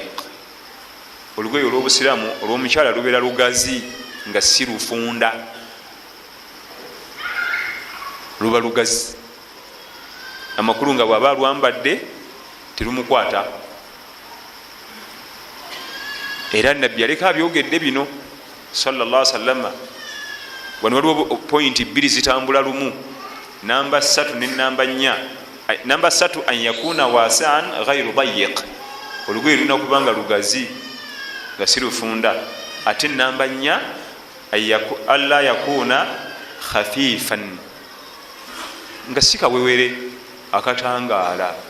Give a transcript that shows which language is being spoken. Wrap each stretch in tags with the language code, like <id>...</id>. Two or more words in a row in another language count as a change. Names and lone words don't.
<lg>Olugoye olw'obusiraamu olw'omukyala lubeera lugazi nga si lufunda, luba lugazi. Amakulu nga bw'aba alwambadde terumukwata. Era nabbi yaleka abyogedde bino</lg> <ar>صلى الله عليه وسلم.</ar> <lg>Wano waliwo pointi bbiri zitambula lumu, namba 3 ne namba 4. Namba 3</lg> <ar>أن يكون واسعا غير ضيق,</ar> <lg>olugoye lulina kubanga lugazi nga si lufunda. Ate namba 4</lg> <ar>ألا يكون خفيفا,</ar> <lg>nga si kawewere akatangaala.</lg>